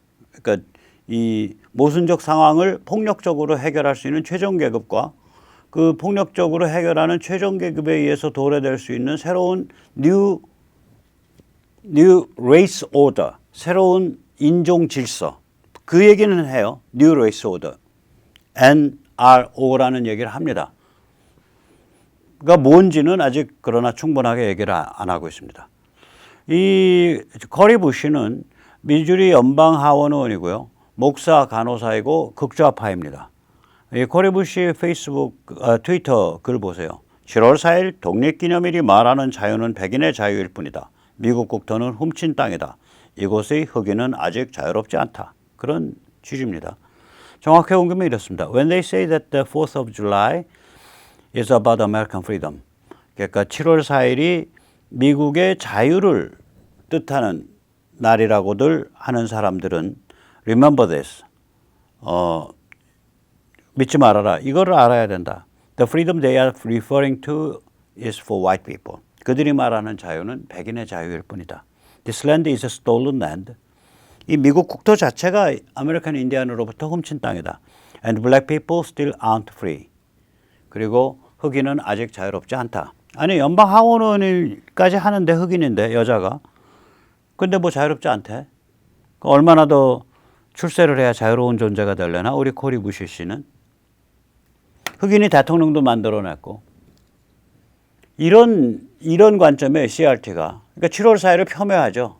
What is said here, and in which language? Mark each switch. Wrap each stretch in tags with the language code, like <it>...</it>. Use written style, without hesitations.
<ko>그러니까 이 모순적 상황을 폭력적으로 해결할 수 있는 최종 계급과 그 폭력적으로 해결하는 최종 계급에 의해서 도래될 수 있는 새로운 new race order, 새로운 인종 질서 그 얘기는 해요. New Race Order, NRO라는 얘기를 합니다. 그러니까 뭔지는 아직 그러나 충분하게 얘기를 안 하고 있습니다. 이 커리 부시는 미주리 연방 하원 의원이고요. 목사 간호사이고 극좌파입니다. 이 커리 부시 트위터 글 보세요. 7월 4일 독립기념일이 말하는 자유는 백인의 자유일 뿐이다. 미국 국토는 훔친 땅이다. 이곳의 흑인은 아직 자유롭지 않다. 그런 취지입니다. 정확하게 옮기면 이렇습니다.</ko> <en>When they say that the 4th of July is about American freedom.</en> <ko>그러니까 7월 4일이 미국의 자유를 뜻하는 날이라고들 하는 사람들은</ko> <en>remember this.</en> <ko>믿지 말아라. 이거를 알아야 된다.</ko> <en>The freedom they are referring to is for white people.</en> <ko>그들이 말하는 자유는 백인의 자유일 뿐이다.</ko> <en>This land is a stolen land.</en> <ko>이 미국 국토 자체가 아메리칸 인디안으로부터 훔친 땅이다.</ko> <en>And black people still aren't free.</en> <ko>그리고 흑인은 아직 자유롭지 않다. 아니 연방 하원 의원까지 하는데 흑인인데 여자가. 근데 뭐 자유롭지 않대. 얼마나 더 출세를 해야 자유로운 존재가 되려나 우리 코리 부시 씨는. 흑인이 대통령도 만들어냈고. 이런 관점에 CRT가 그러니까 7월 4일을 폄훼하죠.</ko>